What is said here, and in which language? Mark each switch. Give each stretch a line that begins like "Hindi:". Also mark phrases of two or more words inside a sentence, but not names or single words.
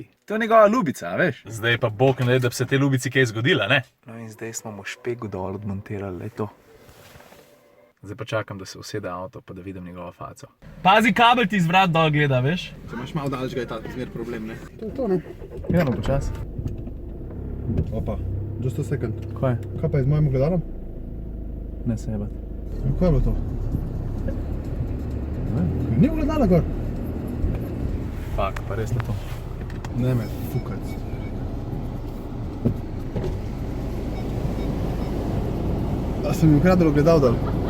Slovenian: To je njegova ljubica, veš? Zdaj pa bog ne, da bi se te ljubici kaj zgodila, ne? No in zdaj smo mu špegu dol odmontirali, le to. Zdaj pa čakam, da se usede avto, pa da vidim njegovo faco. Pazi, kabel ti iz vrat dol gleda, veš? Če imaš malo daleč, ga je ta zmer problem, ne? To je to, ne? Gremo počas. Opa,
English: just a second.
Slovenian: Kaj? Kaj pa je z mojim ogledalom? Ne se jebat. Kaj je bilo to? Ni ogledala gor. Fak, pa res ne to. Ne me fukac. A sem mi ukradel ogledal dol?